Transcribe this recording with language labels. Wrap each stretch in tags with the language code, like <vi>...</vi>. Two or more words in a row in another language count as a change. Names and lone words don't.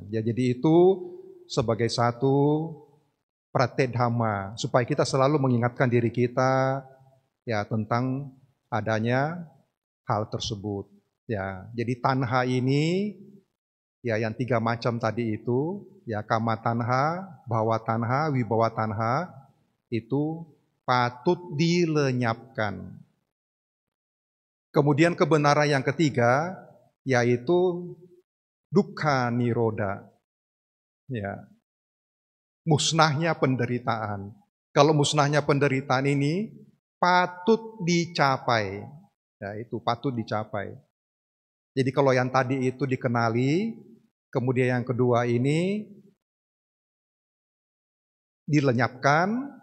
<id>Ya, jadi itu sebagai satu praktek dhamma, supaya kita selalu mengingatkan diri kita, ya tentang adanya hal tersebut. Ya, jadi tanha ini, ya yang 3 macam tadi itu, ya</id> <pi>kama tanha, bhava tanha, wibhava tanha,</pi> <id>itu patut dilenyapkan. Kemudian kebenaran yang ketiga, yaitu</id> <pi>dukkha nirodha.</pi> <id>Ya, musnahnya penderitaan. Kalau musnahnya penderitaan ini patut dicapai. Ya, itu patut dicapai. Jadi kalau yang tadi itu dikenali, kemudian yang kedua ini dilenyapkan.</id>